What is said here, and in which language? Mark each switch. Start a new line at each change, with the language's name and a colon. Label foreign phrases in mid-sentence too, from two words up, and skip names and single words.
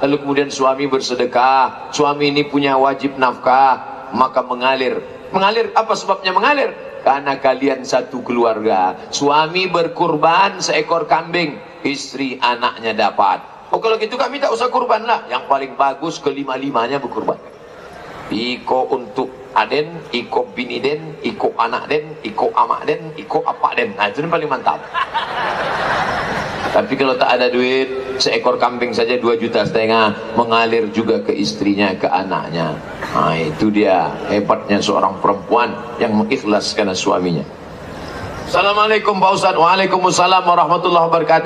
Indonesian: Lalu kemudian suami bersedekah. Suami ini punya wajib nafkah, maka mengalir. Mengalir, apa sebabnya mengalir? Karena kalian satu keluarga. Suami berkurban seekor kambing, istri anaknya dapat. Oh kalau gitu kami tak usah kurban lah. Yang paling bagus kelima-limanya berkurban.
Minangkabau: Iko untuk aden, iko bini den, iko anak den, iko amak den, iko apa den.
Indonesian: Nah itu yang paling mantap. Tapi kalau tak ada duit, seekor kambing saja 2,5 juta, mengalir juga ke istrinya, ke anaknya. Nah itu dia hebatnya seorang perempuan yang mengikhlaskan suaminya.
Arabic: Assalamualaikum
Indonesian: Pak Ustadz.
Arabic: وعليكم السلام ورحمة الله وبركاته.